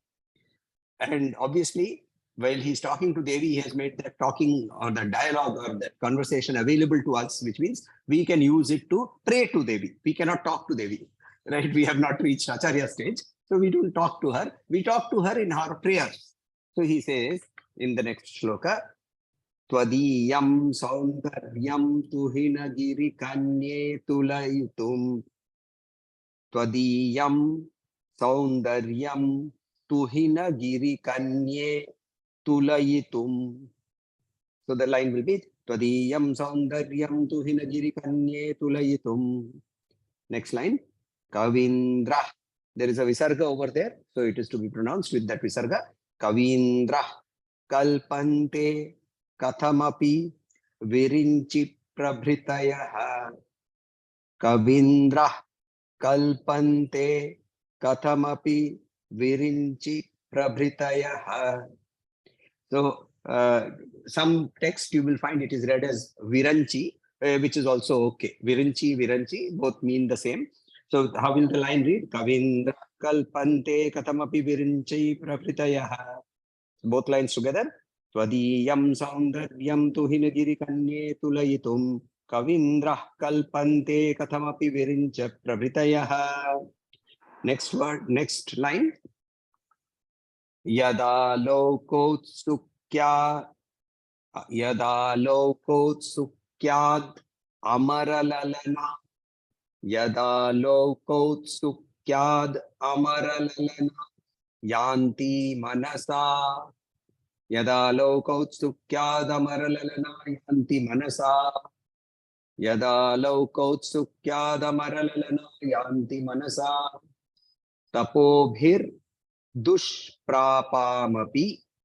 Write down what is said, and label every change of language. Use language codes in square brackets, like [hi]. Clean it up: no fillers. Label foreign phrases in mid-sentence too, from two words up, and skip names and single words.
[en] And obviously, while he's talking to Devi, he has made that talking or the dialogue or that conversation available to us, which means we can use it to pray to Devi. We cannot talk to Devi, right? We have not reached Acharya stage. So we don't talk to her. We talk to her in our prayers. So he says in the next shloka, [sa] त्वदीयं सौन्दर्यं तुहिनगिरि कन्ये तुलयितुं त्वदीयं सौन्दर्यं तुहिनगिरि कन्ये तुलयितुं. [en] So the line will be [sa] त्वदीयं सौन्दर्यं तुहिनगिरि कन्ये तुलयितुं. [en] Next line, Kavindra. There is a visarga over there, so it is to be pronounced with that visarga. [sa] कवीन्द्राः कल्पन्ते कथमपि विरिञ्चि प्रभृतयः कवीन्द्राः कल्पन्ते कथमपि विरिञ्चि प्रभृतयः. [en] So, some text you will find it is read as Viranchi, which is also okay. Viranchi, both mean the same. So, how will the line read? [sa] कवीन्द्राः कल्पन्ते कथमपि विरिञ्चि प्रभृतयः. [en] Both lines together. [sa] त्वदीयं सौन्दर्यं तुहिनगिरि कन्ये तुलयितुं कवीन्द्राः कल्पन्ते कथमपि विरिञ्चि प्रभृतयः. [en] Next word, next line. [sa] यदा लोकौत्सुक्याद् अमरललना यदा लोकौत्सुक्याद् अमरललना यान्ति मनसा यदा लोकौत्सुक्याद् अमरललना यान्ति मनसा यदा लोकौत्सुक्याद् अमरललना यान्ति मनसा तपोभिर् दुष्प्रापामपि